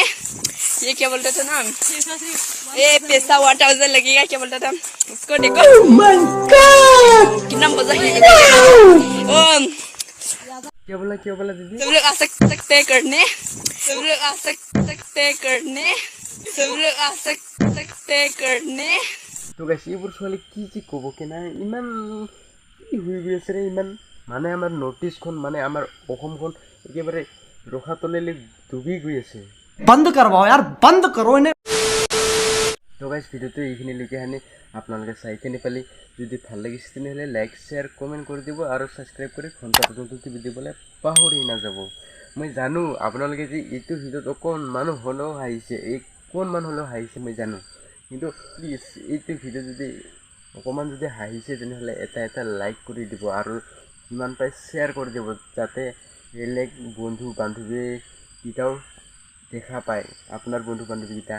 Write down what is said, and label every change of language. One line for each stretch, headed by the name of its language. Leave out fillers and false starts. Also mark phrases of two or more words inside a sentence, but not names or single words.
Hindi: ये क्या बोलता था ना, ये पैसा 1000 लगेगा, क्या बोलता था उसको, देखो कितना मजा है। क्या बोला दीदी? सब लोग आ सकते हैं करने, सब लोग आ सकते हैं करने, सब लोग आ सकते हैं करने।
Assamese: তো গাইছ এইবোৰ ছোৱালী কি ক'ব কি নাই, ইমান কি হৈ গৈ আছে ৰে, ইমান মানে আমাৰ নৰ্থ ইষ্টখন, মানে আমাৰ অসমখন একেবাৰে ৰখা তলেলৈ ডুবি গৈ আছে।
Hindi: बंद करवाओ यार, बंद करो इन्हें।
Assamese: তো গাইছ ভিডিঅ'টো এইখিনিলৈকে আনি আপোনালোকে চাই কিনে পালি, যদি ভাল লাগিছে তেনেহ'লে
English: like share comment
Assamese: কৰি দিব আৰু ছাবস্ক্ৰাইব কৰি ঘণ্টা পৰ্যন্ত টিপি দিবলৈ পাহৰি নাযাব। মই জানো আপোনালোকে যে এইটো ভিডিঅ'ত অকণমান হ'লেও হাঁহিছে, অকণমান হ'লেও হাঁহিছে মই জানো, কিন্তু প্লিজ এইটো ভিডিঅ' যদি অকণমান যদি হাঁহিছে তেনেহ'লে এটা লাইক কৰি দিব আৰু যিমান পাৰে শ্বেয়াৰ কৰি দিব, যাতে বেলেগ বন্ধু বান্ধৱীকেইটাও দেখা পায়, আপোনাৰ বন্ধু বান্ধৱীকেইটা।